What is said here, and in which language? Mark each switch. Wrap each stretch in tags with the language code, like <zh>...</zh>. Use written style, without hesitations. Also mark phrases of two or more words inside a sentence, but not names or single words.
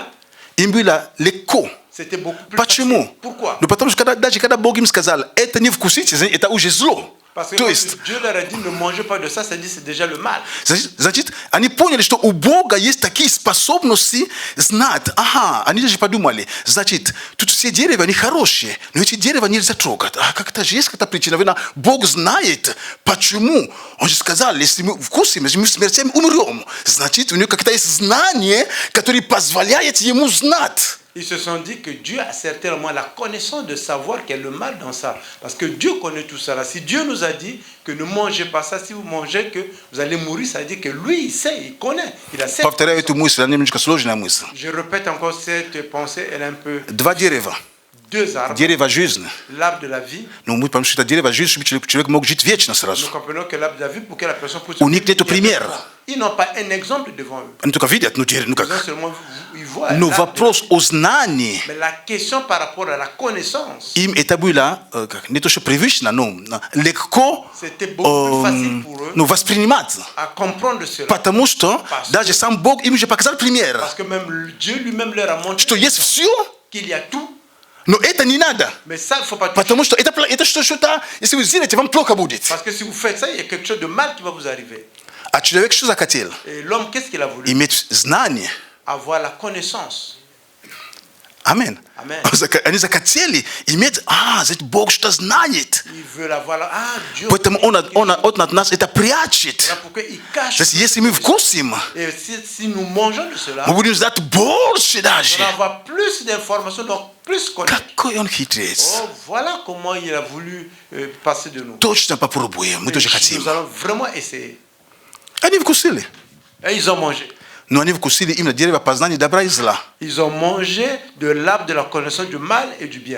<ru>им было легко.</ru> <fr>c'était beaucoup plus</fr> <ru>Почему?</ru> <fr>facile. Pourquoi?</fr> <ru>Ну потому что даже когда Бог им сказал, это не вкусите, это уже зло.</ru> <fr>Parce que</fr> <ru>То</ru> <fr>quand</fr> <ru>есть,</ru> <fr>Dieu leur a dit ne mangez pas de ça, ça dit c'est déjà le mal.</fr> <ru>значит, они поняли, что у Бога есть такие способности знать. Ага, они даже подумали, значит, тут все деревья, они хорошие, но эти деревья нельзя трогать. А как-то же есть какая-то причина. Наверное, Бог знает, почему. Он же сказал, если мы вкусим, если мы смертями умрем, значит, у него какое-то есть знание, которое позволяет ему знать.</ru> <fr>Ils se sont dit que Dieu a certainement la connaissance de savoir qu'il y a le mal dans ça. Parce que Dieu connaît tout ça. Là. Si Dieu nous a dit que ne mangez pas ça, si vous mangez, que vous allez mourir, ça veut dire que lui, il sait, il connaît. Il a cette</fr> <ru>Повторяю эту мысль, она немножко сложная мысль.</ru> <fr>Je répète encore cette pensée, elle est un peu...</fr> <ru>Два дерева.</ru> <fr>Deux arbres,</fr> <ru>Дерево жизни.</ru> <fr>l'arbre de la vie.</fr> <ru>Ну, мы потому что это дерево жизни, чтобы человек мог жить вечно сразу.</ru> <fr>Nous comprenons que l'arbre de la vie, pour que la personne puisse...</fr> <ru>У них нету примера.</ru> <fr>Ils n'ont pas un exemple devant eux.</fr> <ru>Они только видят, ну,</ru> <fr>Ils ont</fr> <ru>как.</ru> <fr>seulement... Ils voient</fr> <ru>Но</ru> <fr>l'arbre de la</fr> <ru>вопрос о знании</ru> <fr>Mais la question par rapport à la connaissance,</fr> <ru>им это было не то что привычно, но легко</ru> <fr>c'était beaucoup plus facile pour eux</fr> <ru>ну, воспринимать.</ru> <fr>à comprendre cela.</fr> <ru>Потому что даже сам Бог им уже показал пример,</ru> <fr>Parce que même Dieu lui-même leur a montré</fr> <ru>что есть все,</ru> <fr>qu'il y a tout,</fr> <ru>но это не надо.</ru> <fr>mais ça, il ne faut pas toucher.</fr> <ru>Потому что это что-то, если вы сделаете, вам плохо будет.</ru> <fr>Parce que si vous faites ça, il y a quelque chose de mal qui va vous arriver.</fr> <ru>А человек что захотел?</ru> <fr>Et l'homme, qu'est-ce qu'il a voulu?</fr> <ru>Иметь знание.</ru> <fr>Avoir la connaissance.</fr> <ru>Аминь.</ru> <fr>Amen.</fr> <ru>Они захотели иметь, значит, Бог что знает.</ru> <fr>Ils veulent avoir la... Ah, Dieu...</fr> <ru>Поэтому он от нас это прячет.</ru> <fr>Là, pourquoi il cache?</fr> <ru>То есть, если мы вкусим,</ru> <fr>Et si nous mangeons de cela,</fr> <ru>мы будем знать больше</ru> <fr>on</fr> <ru>даже.</ru> <fr>va avoir plus d'informations, donc plus connaître.</fr> <ru>Какой он хитрец.</ru> <fr>Oh, voilà comment il a voulu passer de nous.</fr> <ru>Точно попробуем, мы тоже</ru> <fr>Et</fr> <ru>хотим.</ru> <fr>nous allons vraiment essayer.</fr> <ru>Они вкусили.</ru> <fr>Et ils ont mangé.</fr> <ru>Но они вкусили именно дерево познания добра и зла.</ru> <fr>Ils ont mangé de l'arbre de la connaissance du mal et du bien.</fr>